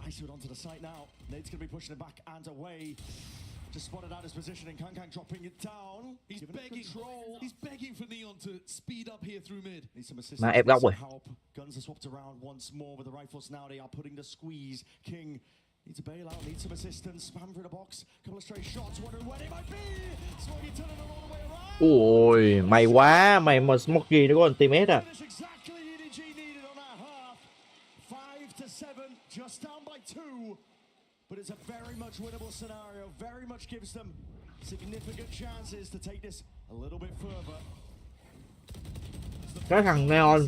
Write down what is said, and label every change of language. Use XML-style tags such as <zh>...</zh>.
<en>Icewood onto the site now. Nate's going to be pushing it back and away. Just spotted out his position and Kankang dropping it down. He's begging. He's begging for Neon to speed up here through mid. Needs some assistance.</en> <vi>Mà ép góc rồi.</vi> <en>Guns are swapped around once more with the rifles now. They are putting the squeeze. King needs a bailout, needs some assistance. Spam through the box. Couple of straight shots. Wondering where they might be. Smokey turning it all the way around.</en> <vi>Ôi, mày quá, mày mà Smokey nó có ultimate à.</vi> <en>Exactly EDG needed on that half. 5-7, just down by 2. But it's a very much winnable scenario. Very much gives them significant chances to take this a little bit further.</en> <vi>Cái thằng Neon.</vi>